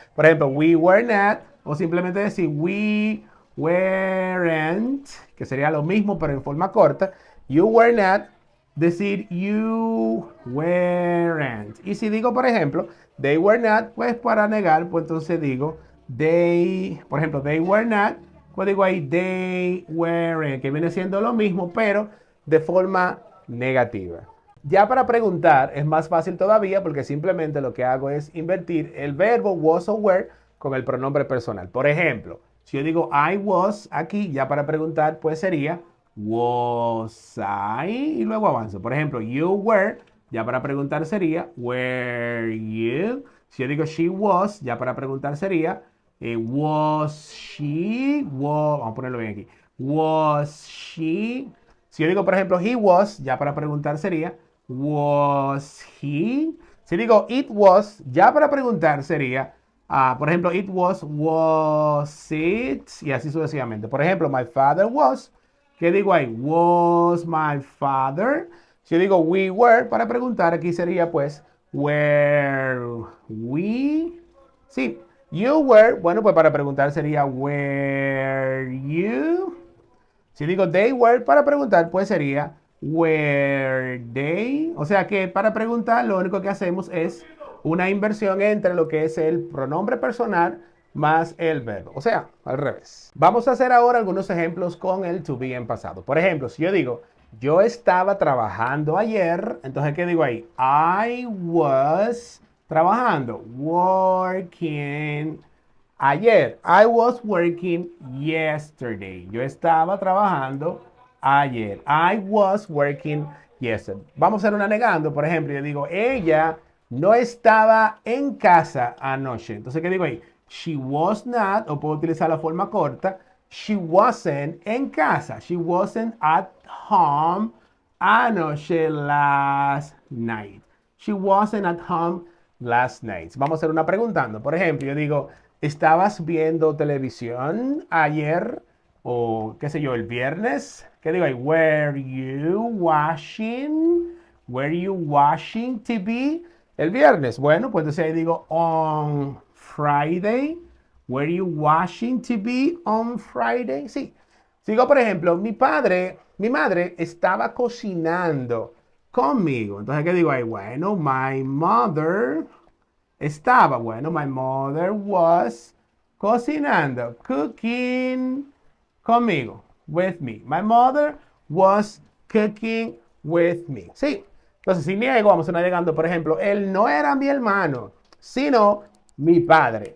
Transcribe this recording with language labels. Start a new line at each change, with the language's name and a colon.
Spanish: Por ejemplo,
English: we were not
Spanish: o simplemente decir
English: we weren't,
Spanish: que sería lo mismo pero en forma corta.
English: You were not,
Spanish: decir
English: you weren't.
Spanish: Y si digo, por ejemplo,
English: they were not,
Spanish: pues para negar, pues entonces digo they, por ejemplo, they were not, pues digo ahí
English: they weren't,
Spanish: que viene siendo lo mismo pero de forma negativa. Ya para preguntar es más fácil todavía porque simplemente lo que hago es invertir el verbo was o were con el pronombre personal. Por ejemplo, si yo digo
English: I was
Spanish: aquí, ya para preguntar, pues sería
English: was I
Spanish: y luego avanzo. Por ejemplo,
English: you were,
Spanish: ya para preguntar sería
English: were you.
Spanish: Si yo digo
English: she was,
Spanish: ya para preguntar sería
English: was she,
Spanish: vamos a ponerlo bien aquí, was she. Si yo digo, por ejemplo,
English: he was,
Spanish: ya para preguntar sería
English: was he.
Spanish: Si digo
English: it was,
Spanish: ya para preguntar sería por ejemplo,
English: it was it,
Spanish: y así sucesivamente. Por ejemplo,
English: my father was,
Spanish: ¿qué digo ahí?
English: Was my father.
Spanish: Si yo digo
English: we were,
Spanish: para preguntar, aquí sería pues,
English: were we.
Spanish: Sí,
English: you were,
Spanish: bueno, pues para preguntar sería,
English: were you.
Spanish: Si digo
English: they were,
Spanish: para preguntar, pues sería,
English: were they.
Spanish: O sea que para preguntar, lo único que hacemos es una inversión entre lo que es el pronombre personal más el verbo. O sea, al revés. Vamos a hacer ahora algunos ejemplos con el to be en pasado. Por ejemplo, si yo digo, yo estaba trabajando ayer, entonces, ¿qué digo ahí?
English: I was
Spanish: trabajando,
English: working. Ayer, I was working yesterday.
Spanish: Yo estaba trabajando ayer.
English: I was working yesterday.
Spanish: Vamos a hacer una negando. Por ejemplo, yo digo, ella no estaba en casa anoche. Entonces, ¿qué digo ahí?
English: She was not,
Spanish: o puedo utilizar la forma corta.
English: She wasn't
Spanish: en casa.
English: She wasn't at home anoche, last night. She wasn't at home last night.
Spanish: Vamos a hacer una preguntando. Por ejemplo, yo digo, ¿estabas viendo televisión ayer? O qué sé yo, el viernes. ¿Qué digo ahí?
English: Were you watching? Were you watching TV?
Spanish: El viernes. Bueno, pues entonces ahí digo
English: on Friday. Were you watching TV on Friday?
Spanish: Sí. Sigo, por ejemplo, mi madre estaba cocinando conmigo. Entonces, ¿qué digo ahí? Bueno,
English: my mother
Spanish: estaba.
English: Bueno, my mother was
Spanish: cocinando,
English: cooking
Spanish: conmigo,
English: with me. My mother was cooking with me.
Spanish: Sí. Entonces, si niego, vamos a estar negando, por ejemplo, él no era mi hermano, sino mi padre.